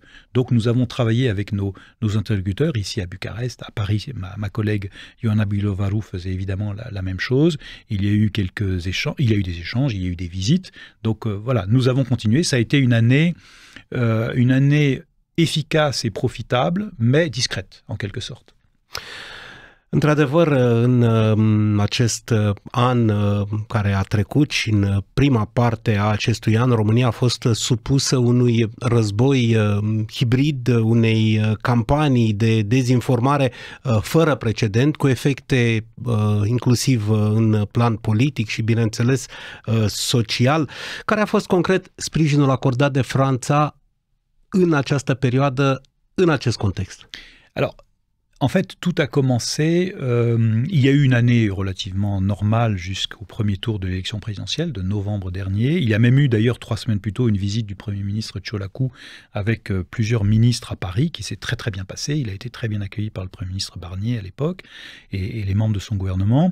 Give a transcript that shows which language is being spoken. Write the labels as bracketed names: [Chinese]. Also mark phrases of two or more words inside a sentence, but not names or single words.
[French] Donc nous avons travaillé avec nos interlocuteurs ici à Bucarest, à Paris. Ma collègue Ioana Bilovaru faisait évidemment la même chose. Il y a eu quelques échanges, il y a eu des échanges, il y a eu des visites. Donc voilà, nous avons continué. Ça a été une année efficace et profitable, mais discrète en quelque sorte. [Romanian] Într-adevăr, în acest an care a trecut și în prima parte a acestui an, România a fost supusă unui război hibrid, unei campanii de dezinformare fără precedent, cu efecte inclusiv în plan politic și, bineînțeles, social. Care a fost concret sprijinul acordat de Franța în această perioadă, în acest context? [French] Alors, En fait, tout a commencé, il y a eu une année relativement normale jusqu'au premier tour de l'élection présidentielle de novembre dernier. Il y a même eu d'ailleurs 3 semaines plus tôt une visite du Premier ministre Ciolacu avec plusieurs ministres à Paris qui s'est très très bien passé. Il a été très bien accueilli par le Premier ministre Barnier à l'époque et les membres de son gouvernement.